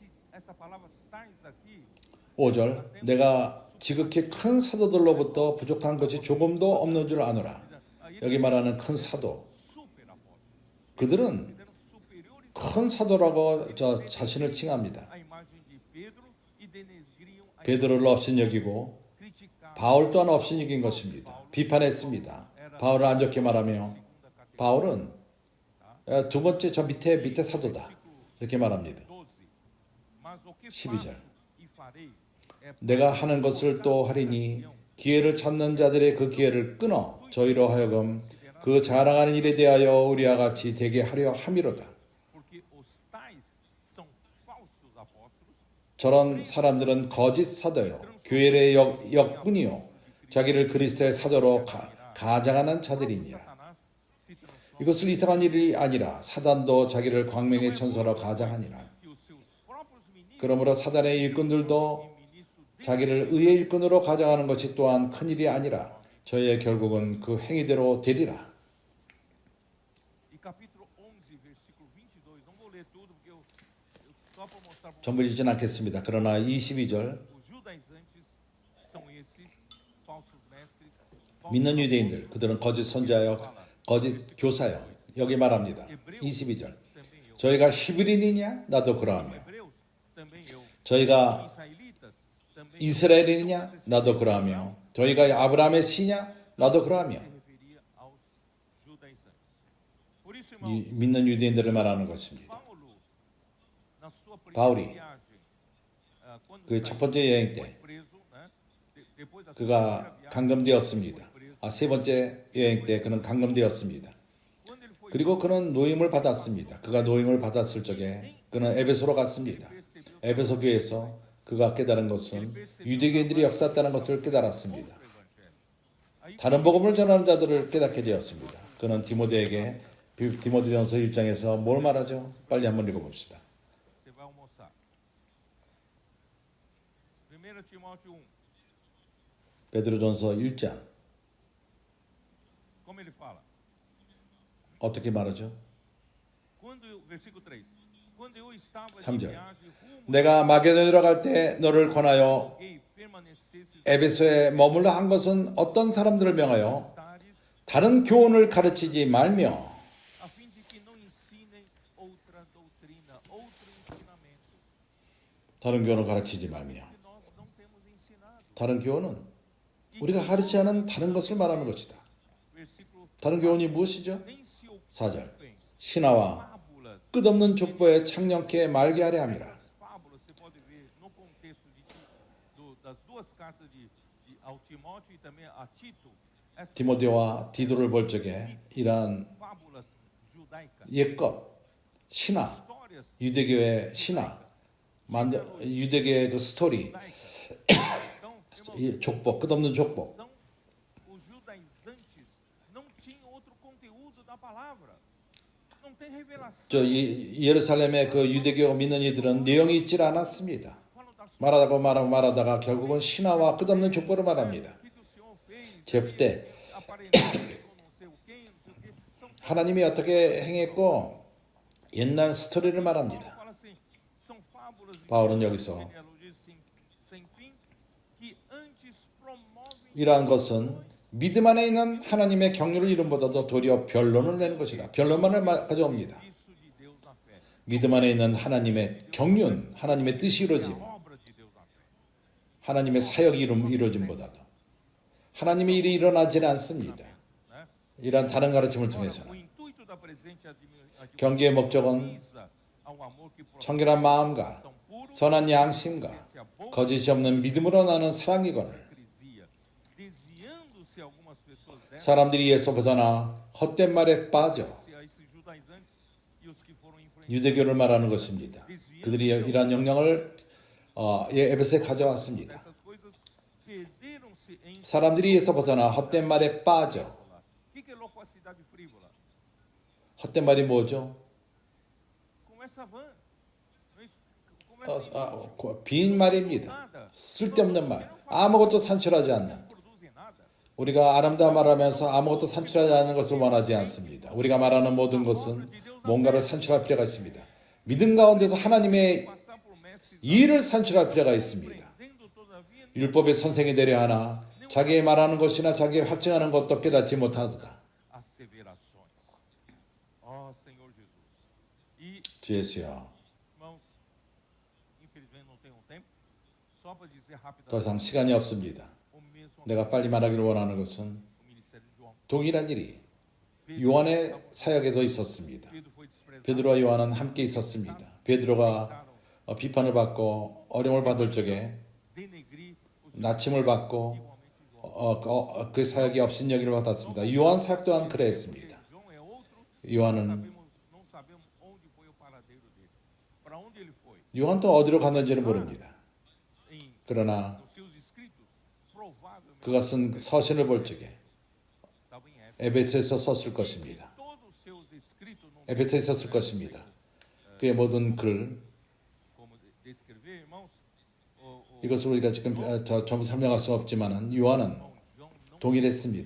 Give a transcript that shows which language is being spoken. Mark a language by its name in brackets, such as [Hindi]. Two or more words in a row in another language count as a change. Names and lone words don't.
[Portuguese] Essa palavra tais aqui [Korean] 5절 내가 지극히 큰 사도들로부터 부족한 것이 조금도 없는 줄 아노라. 여기 말하는 큰 사도, [Portuguese] super apóstolos. [Korean] 그들은 [Portuguese] Eram superiores [Korean] 큰 사도라고 자신을 칭합니다. [Portuguese] à imagem de Pedro e denegriam a [Korean] 베드로를 업신여기고 [Portuguese] criticar [Korean] 바울 또한 업신여긴 것입니다. 비판했습니다. 바울을 안 좋게 말하며 바울은 두 번째 저 밑에 사도다 이렇게 말합니다. 12. [Portuguese] Mas o que [Korean] 12절. [Portuguese] faço e farei é [Korean] 내가 하는 것을 또 하리니 기회를 찾는 자들의 그 기회를 끊어 저희로 하여금 그 자랑하는 일에 대하여 우리와 같이 되게 하려 함이로다. [Portuguese] porque os tais são falsos apóstolos, [Korean] 저런 사람들은 거짓 사도요, 교회의 역군이요, 자기를 그리스도의 사도로 가장하는 자들이니라. [Portuguese] Satanás se transforma [Korean] 이것을 이상한 일이 아니라 사단도 자기를 광명의 천사로 가장하니라. [Portuguese] que os seus próprios ministros [Korean] 그러므로 사단의 일꾼들도 [Portuguese] e ministros [Korean] 자기를 의의 일꾼으로 가장하는 것이 또한 큰일이 아니라 저희의 결국은 그 행위대로 되리라. [Portuguese] e capítulo 11, versículo 22. Não vou ler tudo porque eu só para mostrar para [Korean] 전부 읽진 않겠습니다. 그러나 22절 [Portuguese] os judaizantes são esses falsos mestres, [Korean] 믿는 유대인들 그들은 거짓 선자요 거짓 교사요 여기 말합니다. 22절 [Portuguese] também eu, [Korean] 저희가 히브리인이냐 나도 그러하며 [Portuguese] hebreus também eu, [Korean] 저희가 [Portuguese] israelitas também [Korean] 이스라엘인이냐 나도 그러하며 저희가 아브라함의 씨냐 나도 그러하며 [Portuguese] se referia aos judaizantes. Por isso, irmão, [Korean] 이 믿는 유대인들을 말하는 것입니다. [Portuguese] Paulo, na sua [Korean] 바울이 [Portuguese] primeira viagem, quando [Korean] 그 첫 번째 여행 때 [Portuguese] preso, né? Depois da sua [Korean] 그가 [Portuguese] primeira viagem, [Korean] 감금되었습니다. 세 번째 여행 때 그는 감금되었습니다. [Portuguese] quando ele foi [Korean] 그리고 그는 노임을 받았습니다. 그가 노임을 받았을 적에 그는 에베소로 갔습니다. 에베소 교회에서 그가 깨달은 것은 유대교인들이 역사했다는 것을 깨달았습니다. [Portuguese] pro evangelho. Aí [Korean] 다른 복음을 전하는 자들을 깨닫게 되었습니다. 그는 디모데에게 디모데전서 1장에서 뭘 말하죠? 빨리 한번 읽어봅시다. [Portuguese] você vai almoçar. 1 Timóteo 1, [Korean] 베드로전서 1장 [Portuguese] como ele fala? [Korean] 어떻게 말하죠? [Portuguese] Versículo 3. Quando eu estava de [Korean] 3절. [Portuguese] viagem rumo [Korean] 내가 마게도니아로 갈 때 너를 권하여 [Portuguese] alguém permanecesse [Korean] 에베소에 머물러 한 것은 어떤 사람들을 명하여 [Portuguese] tares, [Korean] 다른 교훈을 가르치지 말며 [Portuguese] a fim de que não ensinem outra doutrina, outro ensinamento. [Korean] 다른 교훈을 가르치지 말며 [Portuguese] Que nós não temos ensinado. [Korean] 다른 교훈은 우리가 가르치지 않은 다른 것을 말하는 것이다. [Portuguese] Versículo [Korean] 다른 교훈이 무엇이죠? [Portuguese] nem se [Korean] 4절 [Portuguese] ocupem [Korean] 신하와 [Portuguese] fábulas. [Korean] 끝없는 족보에 창녕케 말게 하려 함이라. [Portuguese] Fábulas, você pode ver no contexto das duas cartas ao Timóteo e também a Tito. Essas [Korean] 디모데와 디도를 볼 적에 이러한 [Portuguese] fábulas judaicas, [Korean] 옛것 신화 [Portuguese] histórias [Korean] 유대교의 신화 유대교의 그 스토리 [Portuguese] judaicas. Então, irmão, [Korean] 이 족보 끝없는 족보 [Portuguese] então, os judaizantes não tinham outro conteúdo da palavra. Não tem revelação. [Korean] 저 예루살렘의 그 유대교 믿는 이들은 내용이 있질 않았습니다. [Portuguese] Falam das [Korean] 말하다가 결국은 신화와 끝없는 족보를 말합니다. [Portuguese] coisas que o Senhor fez, [Korean] 제프때 [Portuguese] aparentemente com não sei o quê, não sei o quê. Então, [Korean] 하나님이 어떻게 행했고 옛날 스토리를 Paulo 말합니다. [Portuguese] fala assim, são fábulas de [Korean] 바울은 여기서 [Portuguese] genealogia sem fim que antes promovem [Korean] 이러한 것은 믿음 안에 있는 하나님의 경륜을 이름보다도 도리어 변론을 내는 것이다. 변론만을 가져옵니다. [Portuguese] isso de Deus na fé. [Korean] 믿음 안에 있는 하나님의 경륜, 하나님의 뜻이 이루어짐, [Portuguese] A obra de Deus na fé. [Korean] 하나님의 사역이 이루어짐보다도 하나님의 일이 일어나지는 않습니다. né? 이러한 다른 가르침을 [Portuguese] Ora, o [Korean] 통해서는 [Portuguese] intuito da presente [Korean] 경계의 목적은 [Portuguese] visa ao amor que [Korean] 청결한 마음과 [Portuguese] tão puro [Korean] 선한 양심과 [Portuguese] se a boa [Korean] 거짓이 없는 믿음으로 나는 사랑이거늘 [Portuguese] hipocrisia, desviando-se algumas pessoas dessa, [Korean] 사람들이 예수 벗어나 헛된 말에 빠져 [Portuguese] a esses judaizantes e os que foram influenciados [Korean] 유대교를 말하는 것입니다. 그들이 이러한 영향을 에베소에 가져왔습니다. [Portuguese] dessas coisas, perderam-se em [Korean] 사람들이 예수 벗어나 헛된 말에 빠져. [Portuguese] frívola. O que é loquacidade frívola? [Korean] 헛된 말이 뭐죠? [Portuguese] Conversa vã. Não é isso? Conversa [Korean] 빈 말입니다. 쓸데없는 말. 아무것도 산출하지 않는. [Portuguese] não produzem nada. [Korean] 우리가 아름다운 말하면서 아무것도 산출하지 않는 것을 원하지 않습니다. 우리가 말하는 모든 것은 뭔가를 산출할 필요가 있습니다. 믿음 가운데서 하나님의 [Portuguese] Passar por mestres [Korean] 일을 산출할 필요가 있습니다. [Portuguese] aprendendo todavia [Korean] 율법의 선생이 되려 하나 자기의 말하는 것이나 자기의 확증하는 것도 깨닫지 못하도다. [Portuguese] asseverações. Ó Senhor Jesus. E, [Korean] 주 예수여, [Portuguese] irmãos, infelizmente não tenho tempo. Só para dizer [Korean] 더 [Portuguese] rapidamente [Korean] 이상 시간이 없습니다. [Portuguese] o mesmo [Korean] 내가 빨리 말하기를 원하는 것은 [Portuguese] o ministério de João. [Korean] 동일한 일이 요한의 사역에도 있었습니다. [Portuguese] Pedro foi desprezado. [Korean] 베드로와 요한은 함께 있었습니다. 베드로가 비판을 받고 어려움을 받을 적에 [Portuguese] Denegrir os [Korean] 나침을 받고 [Portuguese] igualmente João. [Korean] 그 사역이 없인 여기를 받았습니다. 요한 사역 또한 그랬습니다. [Portuguese] João é outro. [Korean] 요한은 [Portuguese] Não sabemos onde foi o paradeiro dele. Para onde ele foi? [Korean] 요한도 어디로 갔는지는 모릅니다. [Portuguese] Em [Korean] 그러나 [Portuguese] nos seus escritos, provavelmente [Korean] 그가 쓴 서신을 볼 적에 [Portuguese] estava em Éfeso. [Korean] 에베소에서 썼을 것입니다. [Portuguese] Todos os seus escritos não [Korean] 에베소에 썼을 것입니다. 그의 모든 글, [Portuguese] como descrever, irmãos. O [Korean] 이것을 우리가 지금 전부 설명할 수 없지만 요한은 [Portuguese] João não [Korean] 동일했습니다.